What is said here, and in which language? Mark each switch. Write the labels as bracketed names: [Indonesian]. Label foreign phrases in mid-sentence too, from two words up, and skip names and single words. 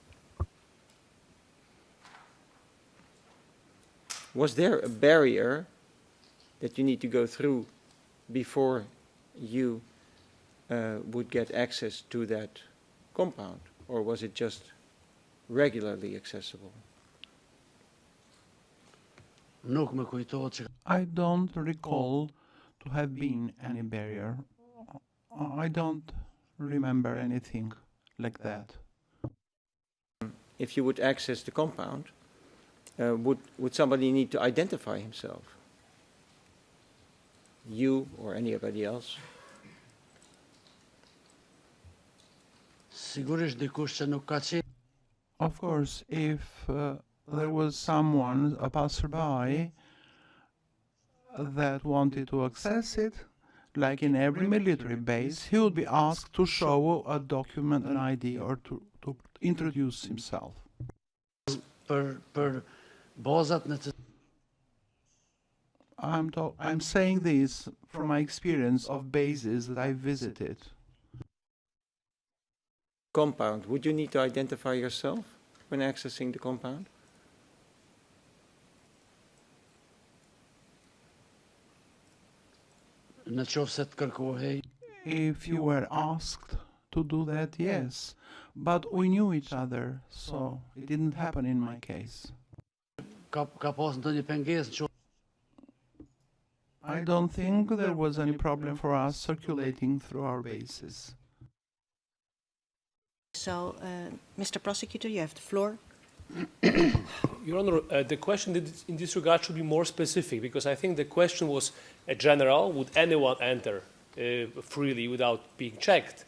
[English] Was there a barrier that you need to go through before you would get access to that compound, or was it just regularly accessible? [Albanian] Nuk më kujtohet që [English] I don't recall to have been any barrier. I don't remember anything like that. If you would access the compound, would somebody need to identify himself? You or anybody else? [Albanian] sigurisht dikush që nuk ka qenë. [English] Of course, if there was someone, a passerby, that wanted to access it, like in every military base, he would be asked to show a document, an ID, or to introduce himself. [Albanian] Për bazat në të [English] I'm saying this from my experience of bases that I visited. Compound, would you need to identify yourself when accessing the compound? [Albanian] Në qoftë se të kërkohej, [English] If you were asked to do that, yes. But we knew each other, so it didn't happen in my case. [Albanian] ka pas ndonjë pengesë në qoftë [English] I don't think there was any problem for us circulating through our bases. So, Mr. Prosecutor, you have the floor. Your Honor, the question in this regard should be more specific, because I think the question was a general: would anyone enter freely without being checked?